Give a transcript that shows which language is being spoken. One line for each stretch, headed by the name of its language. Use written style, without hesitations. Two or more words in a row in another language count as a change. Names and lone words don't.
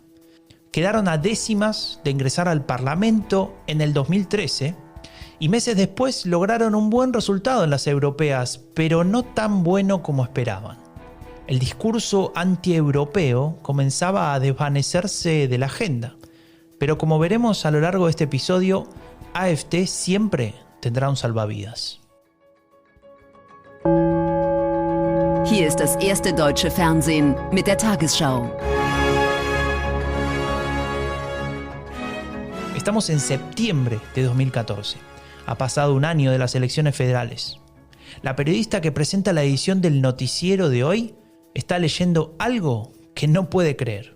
Spanish: Quedaron a décimas de ingresar al Parlamento en el 2013 y meses después lograron un buen resultado en las europeas, pero no tan bueno como esperaban. El discurso antieuropeo comenzaba a desvanecerse de la agenda, pero como veremos a lo largo de este episodio, AfD siempre tendrá un salvavidas.
German: Hier ist das erste deutsche Fernsehen mit der Tagesschau.
Spanish: Estamos en septiembre de 2014. Ha pasado un año de las elecciones federales. La periodista que presenta la edición del noticiero de hoy está leyendo algo que no puede creer.